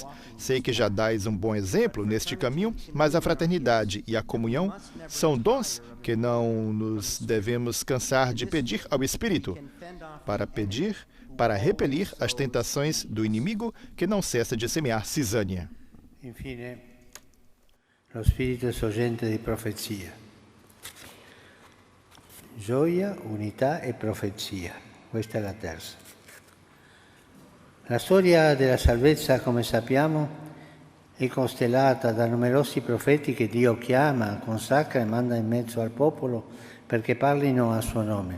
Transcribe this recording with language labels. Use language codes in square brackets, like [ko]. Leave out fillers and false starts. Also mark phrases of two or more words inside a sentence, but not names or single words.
[pt] Sei que já dais um bom exemplo neste caminho, mas a fraternidade e a comunhão são dons que não nos devemos cansar de pedir ao Espírito, para repelir as tentações do inimigo que não cessa de semear cisânia. [it] Infine, lo Spirito è sorgente di profezia. Gioia, unità e profezia. Questa è la terza. La storia della salvezza, come sappiamo, è costellata da numerosi profeti che Dio chiama, consacra e manda in mezzo al popolo perché parlino a suo nome.